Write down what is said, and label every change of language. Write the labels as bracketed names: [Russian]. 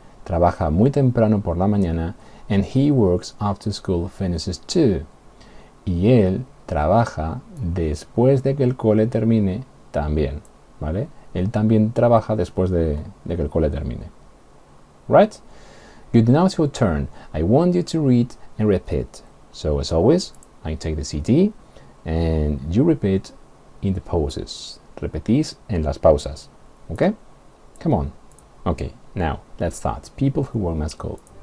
[Spanish] Trabaja muy temprano por la mañana. [English] And he works after school finishes too. [Spanish] Y él trabaja después de que el cole termine también, ¿vale? Él también trabaja después de que el cole termine. [English] right? Good, now it's your turn. I want you to read and repeat. So as always, I take the CD and you repeat in the pauses. [Spanish] Repetís en las pausas. [English] Okay? Come on. Okay, now let's start. People who work in my school.